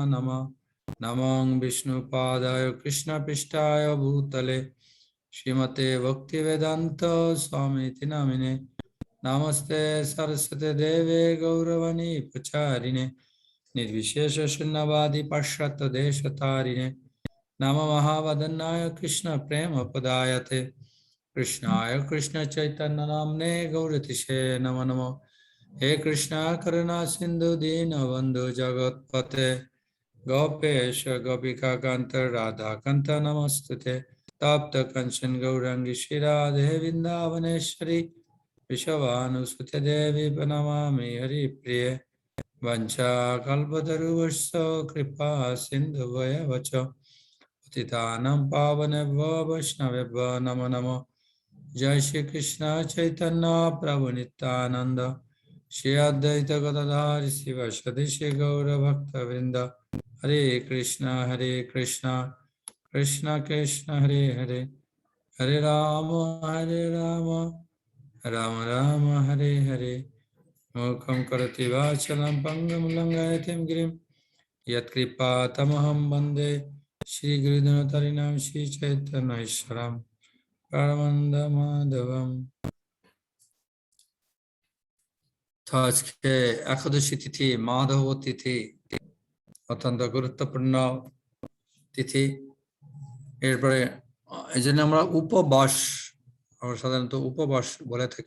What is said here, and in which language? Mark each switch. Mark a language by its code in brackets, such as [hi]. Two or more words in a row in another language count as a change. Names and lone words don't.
[sa] नमः नमो विष्णुपादाय कृष्णपृष्ठाय भूतले श्रीमते भक्तिवेदान्त स्वामीति नामिने नमस्ते सरस्वती देवे गौरवाणी प्रचारिणे निर्विशेष शून्यवादी पाश्चात्य देशतारिणे नमो महावदनाय कृष्ण प्रेम पदायते कृष्णाय कृष्ण चैतन्य नामने गौरतिशे नमो नमो हे कृष्णा करुणा सिंधु दीन बंधु जगत्पते गोपेश गोपिका कांत राधा कांत नमस्तुते तप्त कंचन गौरांगी श्रीराधे वृंदावनेश्वरी विश्वानुसुते देवी प्रणमामि हरिप्रिये वंशाकल्पतरुश्च कृपा सिन्धुभयवच पतितानां पावनेभ्यो वैष्णवेभ्यो नमो नमो जय श्री कृष्ण चैतन्य प्रभु नित्यानंद श्री अद्वैत गदाधर शिवासादि श्री गौर भक्तवृंद हरे कृष्ण कृष्ण कृष्ण हरे हरे हरे राम राम राम हरे हरे मूकं करोति वाचालं पङ्गुं लङ्घयितं गिरिं यत्कृपातमहं वन्दे श्रीगुरुधनतरिणां श्रीचैतन्येश्वरं परमानन्द माधवम। [bn] তো আজকে একাদশী তিথি মাধব তিথি অত্যন্ত গুরুত্বপূর্ণ তিথি। এরপরে এই জন্য আমরা উপবাস, আমরা সাধারণত উপবাস বলে থাকি।